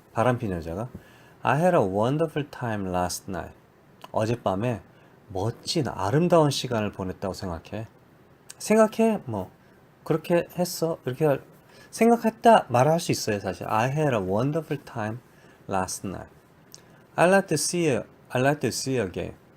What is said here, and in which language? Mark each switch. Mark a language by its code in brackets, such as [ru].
[ko] 바람핀 여자가 [en] I had a wonderful time last night. [ko] 어젯밤에 멋진 아름다운 시간을 보냈다고 생각해. 생각해? 뭐 그렇게 했어? 이렇게 생각했다 말할 수 있어요 사실. [en] I had a wonderful time last night. I like to see you again.